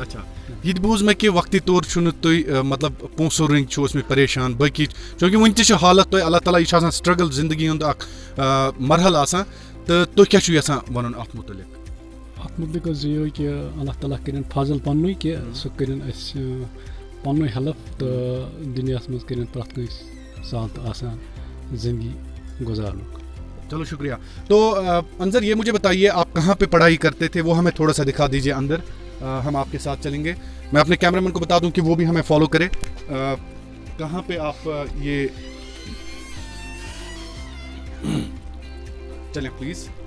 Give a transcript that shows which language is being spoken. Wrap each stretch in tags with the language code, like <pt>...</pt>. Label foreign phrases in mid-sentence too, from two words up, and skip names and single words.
<ks>اچھا یہِ تہِ بوٗز مےٚ کہِ وقتی طور چھُنہٕ تُہۍ مطلب پونٛسو رٔنٛگۍ چھُ اوسمٕتۍ پریشان باقٕے چوٗنٛکہِ وٕنہِ تہِ چھِ حالت تۄہہِ اللہ تعالیٰ یہِ چھُ آسان سٹرگل زندگی ہُنٛد اکھ مرحلہٕ آسان تہٕ تُہۍ کیٛاہ چھُو یژھان وَنُن اَتھ مُتعلِق؟ اَتھ مُتعلِق حظ یِہوٚے کہِ اللہ تعالیٰ کٔرِنۍ فضل پَننُے کہِ سُہ کٔرِنۍ اَسہِ پَننُے ہیٚلٕپ تہٕ دُنیاہَس منٛز کٔرِنۍ پرٛٮ۪تھ کٲنٛسہِ سہل تہٕ آسان زندگی گُزارنُک.</ks> <ur>چلو شکریہ. تو انظر یہ مجھے بتائیے آپ کہاں پہ پڑھائی کرتے تھے, وہ ہمیں تھوڑا سا دکھا دیجیے اندر, ہم آپ کے ساتھ چلیں گے. میں اپنے کیمرہ مین کو بتا دوں کہ وہ بھی ہمیں فالو کرے. کہاں پہ آپ یہ چلیں پلیز.</ur>